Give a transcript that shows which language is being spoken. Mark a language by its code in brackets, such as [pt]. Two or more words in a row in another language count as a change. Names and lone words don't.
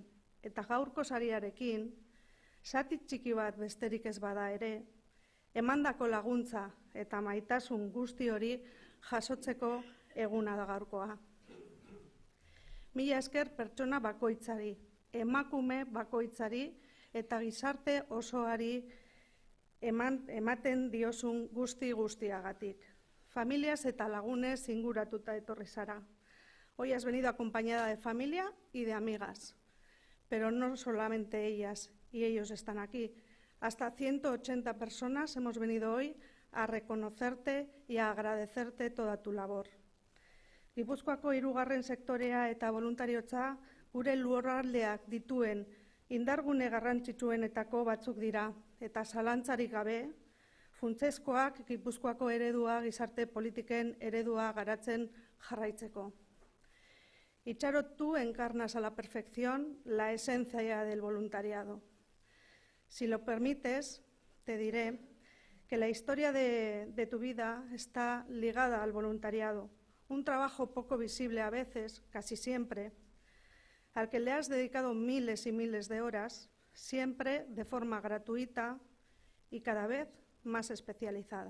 [eu] Eta gaurko sariarekin, zati txiki bat besterik ez bada ere, emandako laguntza eta maitasun guzti hori jasotzeko eguna da gaurkoa. Mila esker pertsona bakoitzari, emakume bakoitzari eta gizarte osoari ematen diozun guztiagatik. Familias eta lagunez inguratuta etorri zara. [es] Hoy has venido acompañada de familia y de amigas, pero no solamente ellas y ellos están aquí. Hasta 180 personas hemos venido hoy a reconocerte y a agradecerte toda tu labor. [eu] Gipuzkoako 3. sektorea eta voluntariotza gure lurraldeak dituen indargune garrantzitsuenetako batzuk dira, eta zalantzarik gabe, funtsezkoak Gipuzkoako eredua, gizarte politiken eredua garatzen jarraitzeko. [es] Y Charo, tú encarnas a la perfección la esencia del voluntariado. Si lo permites, te diré que la historia de tu vida está ligada al voluntariado, un trabajo poco visible a veces, casi siempre, al que le has dedicado miles y miles de horas, siempre de forma gratuita y cada vez más especializada.